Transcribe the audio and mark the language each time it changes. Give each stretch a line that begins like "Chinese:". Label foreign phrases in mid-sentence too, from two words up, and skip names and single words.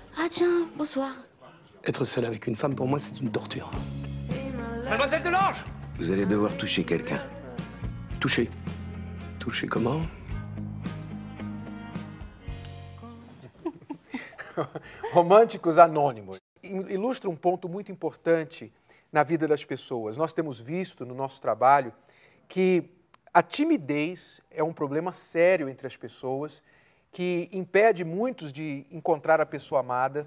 French: tiens, bonsoir. Être seul avec une femme, pour moi, c'est une torture. Mademoiselle Delange! Vous allez devoir toucher quelqu'un. Toucher. Toucher comment?
Portuguese: Românticos anônimos. Ilustra um ponto muito importante na vida das pessoas. Nós temos visto no nosso trabalho que a timidez é um problema sério entre as pessoas, que impede muitos de encontrar a pessoa amada.